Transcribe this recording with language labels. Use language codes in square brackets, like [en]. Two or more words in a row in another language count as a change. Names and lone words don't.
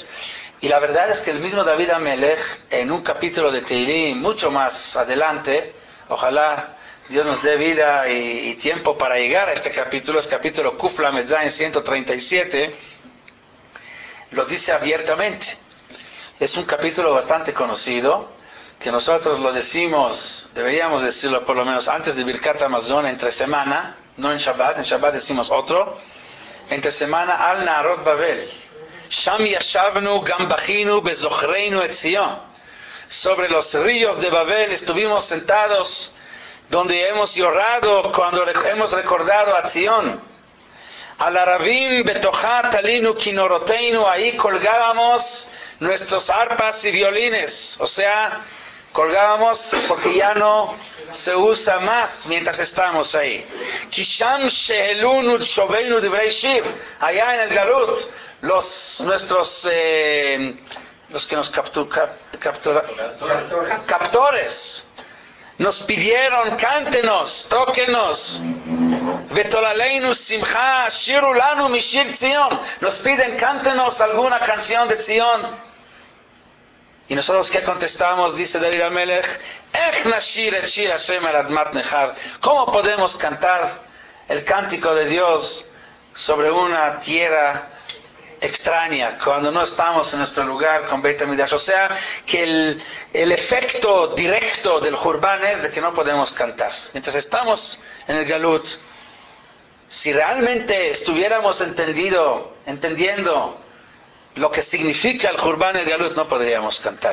[es] Y la verdad es que el mismo David Amelech, en un capítulo de Teilim mucho más adelante, ojalá Dios nos dé vida y tiempo para llegar a este capítulo, es capítulo [he] קוף למד זין [es] 137, lo dice abiertamente. Es un capítulo bastante conocido, que nosotros lo decimos, deberíamos decirlo por lo menos antes de Birkat Hamazon, entre semana, no en Shabbat decimos otro, entre semana, [he] על נהרות בבל. שם ישבנו גם בכינו בזכרנו את ציון. [es] Sobre los ríos de Babel estuvimos sentados, donde hemos llorado cuando hemos recordado a Zion. [he] על ערבים בתוכה תלינו כנורותינו, [es] ahí colgábamos nuestros arpas y violines, o sea, colgábamos porque ya no se usa más mientras estamos ahí. [he] כי שם שאלונו שובינו דברי שיר, [es] allá en el Galut, los que nos captores nos pidieron, cántenos, tóquenos. [he] ותוללינו שמחה שירו לנו משיר ציון, [es] nos piden, cántenos alguna canción de Zion. Y nosotros, ¿qué contestamos? Dice David Amelech, [he] איך נשיר את שיר ה' על אדמת נכר. [es] ¿Cómo podemos cantar el cántico de Dios sobre una tierra extraña cuando no estamos en nuestro lugar con Beit HaMikdash? O sea, que el efecto directo del Jurban es de que no podemos cantar. Mientras estamos en el Galut, si realmente estuviéramos entendiendo lo que significa el Jurban y el Galut, no podríamos cantar.